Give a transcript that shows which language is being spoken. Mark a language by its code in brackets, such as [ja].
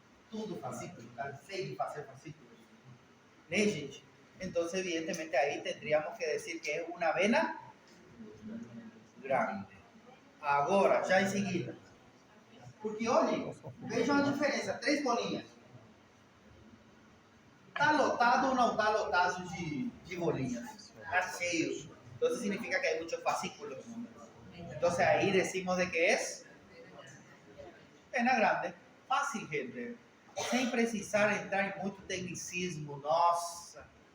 [pt] Todo fascículo, cansei de fazer fascículos. ¿Né, gente? Então, evidentemente, aí [es] tendríamos que decir [pt] que é uma vena grande. Agora, já em seguida. Porque, olhem, vejam a diferença. 3 bolinhas. Está lotado ou não está lotado de bolinhas? Está cheio. Então, significa que [es] hay muchos fascículos. Entonces, ahí decimos de que es vena grande. [pt] Fácil, gente. Sem precisar entrar em muito tecnicismo, nossa.